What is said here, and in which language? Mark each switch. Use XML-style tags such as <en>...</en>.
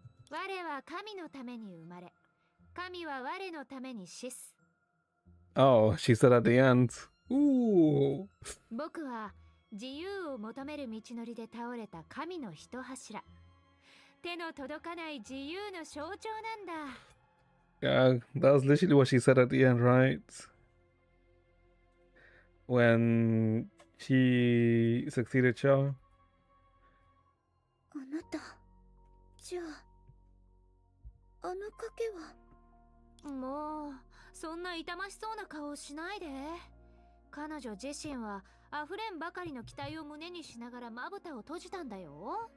<ja>我は神のために生まれ、神は我のために死す。</ja> <en>Oh, she said at the end. Ooh.</en> <ja>僕は自由を求める道のりで倒れた神の一柱。手の届かない自由の象徴なんだ。</ja> <en>Yeah, that was literally what she said at the end, right? When she succeeded Shaw.</en> <ja>あなた、じゃあ、あの賭けは。もう、そんな痛ましそうな顔をしないで。彼女自身は溢れんばかりの期待を胸にしながらまぶたを閉じたんだよ。</ja>